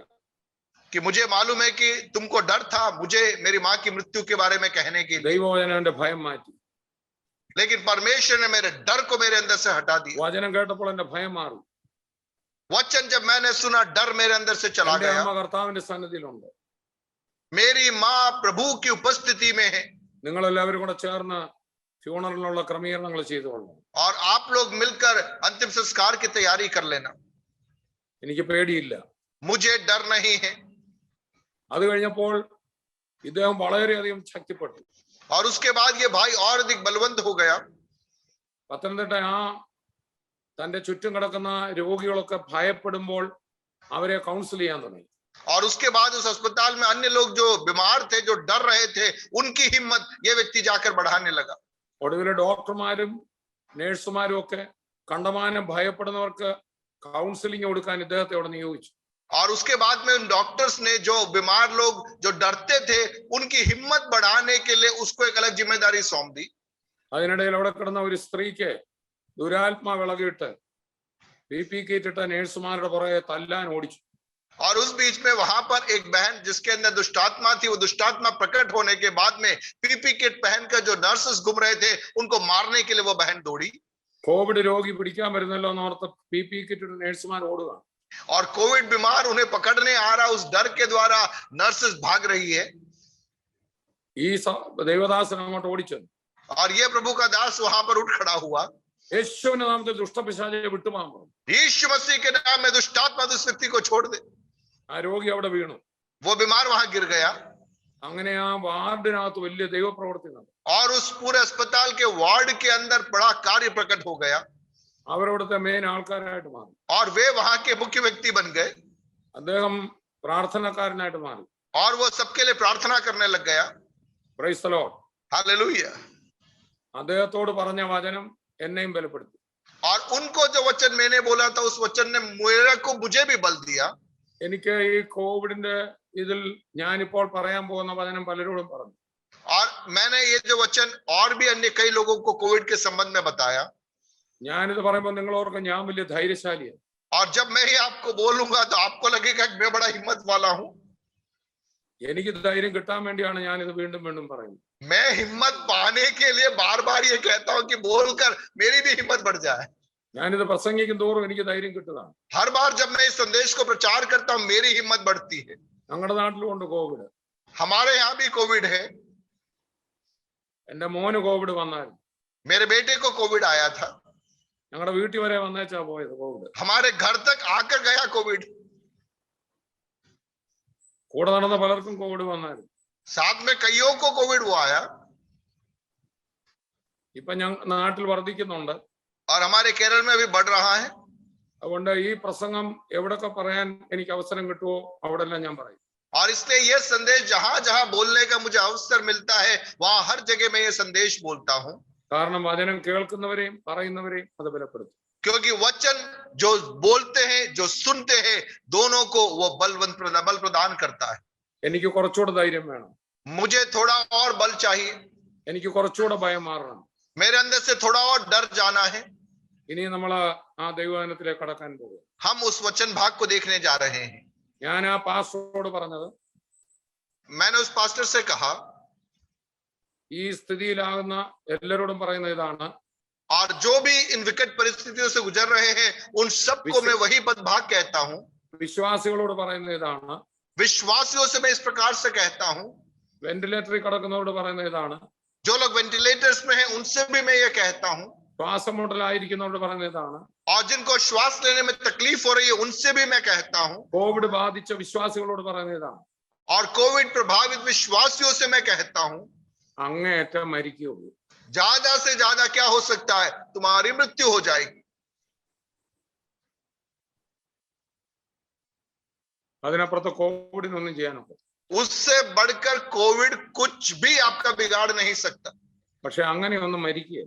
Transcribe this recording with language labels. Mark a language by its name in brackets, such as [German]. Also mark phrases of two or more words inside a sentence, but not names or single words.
[Hindi] कि मुझे मालूम है कि तुमको डर था मुझे मेरी माँ की मृत्यु के बारे में कहने के लिए, [Malayalam] ദൈവവചനം എന്റെ ഭയം മാറ്റി. [Hindi] लेकिन परमेश्वर ने मेरे डर को मेरे अंदर से हटा दिया. [Malayalam] വചനം കേട്ടപ്പോൾ എന്റെ ഭയം മാറി. [Hindi] वचन जब मैंने सुना, डर मेरे अंदर से चला [Malayalam] എന്റെ [Hindi] गया. [Malayalam] അമ്മ കർത്താവിന്റെ സന്നിധിയിലുണ്ട്. [Hindi] मेरी माँ प्रभु की उपस्थिति में है. [Malayalam] നിങ്ങൾ എല്ലാവരും കൂടെ ചേർന്ന് ഫ്യൂണറലിനുള്ള ക്രമീകരണങ്ങൾ ചെയ്തുകൊള്ളു. [Hindi] और आप लोग मिलकर अंतिम संस्कार की तैयारी कर लेना. [Malayalam] എനിക്ക് പേടിയില്ല. [Hindi] मुझे डर नहीं है. [Malayalam] അത് കഴിഞ്ഞപ്പോൾ ഇദ്ദേഹം വളരെയധികം ശക്തിപ്പെട്ടു. [Hindi] और उसके बाद ये भाई और अधिक बलवंत हो गया. [Malayalam] പത്തനംതിട്ട തന്റെ ചുറ്റും കിടക്കുന്ന രോഗികളൊക്കെ ഭയപ്പെടുമ്പോൾ അവരെ കൗൺസിൽ ചെയ്യാൻ തുടങ്ങി. [Hindi] और उसके बाद उस अस्पताल में अन्य लोग जो बीमार थे, जो डर रहे थे, उनकी हिम्मत ये व्यक्ति जाकर बढ़ाने लगा. [Malayalam] ഒടുവിലെ ഡോക്ടർമാരും നേഴ്സുമാരും ഒക്കെ കണ്ടമാനം ഭയപ്പെടുന്നവർക്ക് കൗൺസിലിംഗ് കൊടുക്കാൻ ഇദ്ദേഹത്തെ അവിടെ നിയോഗിച്ചു. [Hindi] और उसके बाद में उन डॉक्टर्स ने जो बीमार लोग जो डरते थे, उनकी हिम्मत बढ़ाने के लिए उसको एक अलग जिम्मेदारी सौंप दी. [Malayalam] അതിനിടയിൽ അവിടെ കിടന്ന ഒരു സ്ത്രീക്ക് ദുരാത്മാ വിളകിയിട്ട് PP കിറ്റിട്ട നേഴ്സുമാരുടെ പുറകെ തല്ലാൻ ഓടിച്ചു. [Hindi] और उस बीच में वहां पर एक बहन जिसके अंदर दुष्टात्मा थी, वो दुष्टात्मा प्रकट होने के बाद में PP किट पहनकर जो नर्सेस घूम रहे थे, उनको मारने के लिए वो बहन दौड़ी. [Malayalam] കോവിഡ് രോഗി പിടിക്കാൻ വരുന്നല്ലോ എന്നോർത്ത് PP കിറ്റിട്ട നേഴ്സുമാർ ഓടുക. [Hindi] और कोविड बीमार उन्हें पकड़ने आ रहा, उस डर के द्वारा नर्सेस भाग रही है. [Malayalam] ഈ ദൈവദാസൻ അങ്ങോട്ട് ഓടിച്ചത്. [Hindi] और ये प्रभु का दास वहां पर उठ खड़ा हुआ. [Malayalam] യേശുവിന്റെ നാമത്തിൽ ദുഷ്ടപിശാചെ വിട്ടുമാൻ പറഞ്ഞു. [Hindi] यीशु मसीह के नाम में दुष्टात्मा उस व्यक्ति को छोड़ दे. [Malayalam] ആ രോഗി അവിടെ വീണു. [Hindi] वो बीमार वहां गिर गया. [Malayalam] അങ്ങനെ ആ വാർഡിനകത്ത് വലിയ ദൈവപ്രവൃത്തി നടന്നു. [Hindi] और उस पूरे अस्पताल के वार्ड के अंदर बड़ा कार्य प्रकट हो गया. [Malayalam] അവരവിടുത്തെ മെയിൻ ആൾക്കാരായിട്ട് മാറി. [Hindi] और वे वहां के मुख्य व्यक्ति बन गए. [Malayalam] അദ്ദേഹം പ്രാർത്ഥനക്കാരനായിട്ട് മാറി. [Hindi] और वो सबके लिए प्रार्थना करने लग गया. [English] Praise the Lord. [Hindi] हालेलुया. [Malayalam] അദ്ദേഹത്തോട് പറഞ്ഞ വചനം എന്നെയും ബലപ്പെടുത്തി. [Hindi] और उनको जो वचन मैंने बोला था, उस वचन ने मुझे भी बल दिया. [Malayalam] എനിക്ക് ഈ കോവിഡിന്റെ ഇതിൽ ഞാനിപ്പോൾ പറയാൻ പോകുന്ന വചനം പലരോടും പറഞ്ഞു. [Hindi] और मैंने ये जो वचन और भी अन्य कई लोगों को कोविड के संबंध में बताया. [Malayalam] ഞാനിത് പറയുമ്പോൾ നിങ്ങൾ ഓർക്കും ഞാൻ വലിയ ധൈര്യശാലിയാണ്. [Hindi] और जब मैं ही आपको बोलूंगा तो आपको लगेगा कि मैं बड़ा हिम्मत वाला हूं. [Malayalam] എനിക്ക് ധൈര്യം കിട്ടാൻ വേണ്ടിയാണ് ഞാനിത് വീണ്ടും വീണ്ടും പറയുന്നത്. [Hindi] मैं हिम्मत पाने के लिए बार बार ये कहता हूं कि बोलकर मेरी भी हिम्मत बढ़ जाए. [Malayalam] ഞാനിത് പ്രസംഗിക്കും തോറും എനിക്ക് ധൈര്യം കിട്ടുന്നതാണ്. [Hindi] हर बार जब मैं इस संदेश को प्रचार करता हूं, मेरी हिम्मत बढ़ती है. [Malayalam] ഞങ്ങളുടെ നാട്ടിലുണ്ട് കോവിഡ്. [Hindi] हमारे यहाँ भी कोविड है. [Malayalam] എന്റെ മോന് കോവിഡ് വന്നായിരുന്നു. [Hindi] मेरे बेटे को कोविड आया था. [Malayalam] ഞങ്ങളുടെ വീട്ടിൽ വരെ വന്നേച്ചാ പോയത് കോവിഡ്. [Hindi] हमारे घर तक आकर गया कोविड. [Malayalam] കൂടെ നടന്ന പലർക്കും കോവിഡ് വന്നായിരുന്നു. [Hindi] साथ में कईयों को कोविड वो आया. [Malayalam] ഇപ്പൊ നാട്ടിൽ വർദ്ധിക്കുന്നുണ്ട്. [Hindi] और हमारे केरल में भी बढ़ रहा है. [Malayalam] അതുകൊണ്ട് ഈ പ്രസംഗം എവിടൊക്കെ പറയാൻ എനിക്ക് അവസരം കിട്ടുമോ അവിടെല്ലാം ഞാൻ പറയും. [Hindi] और इसलिए ये संदेश जहां जहां बोलने का मुझे अवसर मिलता है, वहां हर जगह मैं ये संदेश बोलता हूं. [Malayalam] കാരണം വചനം കേൾക്കുന്നവരെയും പറയുന്നവരെയും അത് ബലപ്പെടുത്തും. [Hindi] क्योंकि वचन जो बोलते हैं, जो सुनते हैं, दोनों को वो बल प्रदान करता है. [Malayalam] എനിക്ക് കുറച്ചുകൂടെ ധൈര്യം വേണം. [Hindi] मुझे थोड़ा और बल चाहिए. [Malayalam] എനിക്ക് കുറച്ചുകൂടെ ഭയം മാറണം. [Hindi] मेरे अंदर से थोड़ा और डर जाना है. [Malayalam] ഇനി നമ്മൾ ആ ദൈവവചനത്തിലേക്ക് കടക്കാൻ പോകും. [Hindi] हम उस वचन भाग को देखने जा रहे हैं. [Malayalam] ഞാൻ ആ പാസ്റ്ററോട് പറഞ്ഞത്, [Hindi] मैंने उस पास्टर से कहा, [Malayalam] ഈ സ്ഥിതിയിലാകുന്ന എല്ലാവരോടും പറയുന്ന ഇതാണ്, [Hindi] और जो भी इन विकट परिस्थितियों से गुजर रहे हैं, उन सबको मैं वही पद भाग कहता हूं. [Malayalam] വിശ്വാസികളോട് പറയുന്ന ഇതാണ്, [Hindi] विश्वासियों से मैं इस प्रकार से कहता हूं. [Malayalam] വെന്റിലേറ്ററിൽ കിടക്കുന്നവരോട് പറയുന്ന ഇതാണ്, [Hindi] जो लोग वेंटिलेटर्स में हैं उनसे भी मैं ये कहता हूं, [Malayalam] ശ്വാസം മുട്ടലായിരിക്കുന്നവരോട് പറഞ്ഞതാണ്, [Hindi] और जिनको श्वास लेने में तकलीफ हो रही है उनसे भी मैं कहता हूं, [Malayalam] കോവിഡ് ബാധിച്ച വിശ്വാസികളോട് പറഞ്ഞതാണ്, [Hindi] और कोविड प्रभावित विश्वासियों से मैं कहता हूं, [Malayalam] അങ്ങേയറ്റം മരിക്കുകയുള്ളൂ. [Hindi] ज्यादा से ज्यादा क्या हो सकता है, तुम्हारी मृत्यु हो जाएगी. [Malayalam] അതിനപ്പുറത്ത് കോവിഡിനൊന്നും ചെയ്യാനൊക്കെ. [Hindi] उससे बढ़कर कोविड कुछ भी आपका बिगाड़ नहीं सकता, [Malayalam] പക്ഷെ അങ്ങനെയൊന്നും മരിക്കുകയില്ല.